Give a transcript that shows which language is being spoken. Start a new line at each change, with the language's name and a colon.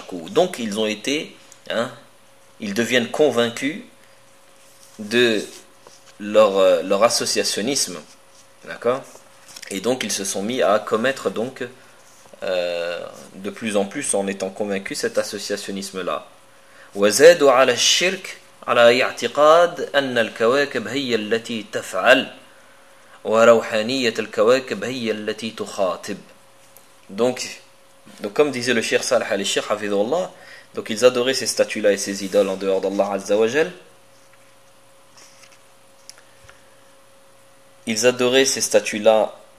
French: Donc, ils ont été, hein, ils deviennent convaincus de leur associationnisme. D'accord? Et donc ils se sont mis à commettre donc de plus en plus en étant convaincus cet associationnisme-là.
Arabic: وزادوا على الشرك على اعتقاد أن الكواكب هي التي تفعل وروحانية الكواكب هي التي تخاطب.
French: Donc comme disait le cheikh Salah al-Cheikh Hafidhullah, donc ils adoraient ces statues-là et ces idoles en dehors d'Allah Azzawajal. Ils adoraient ces statues-là.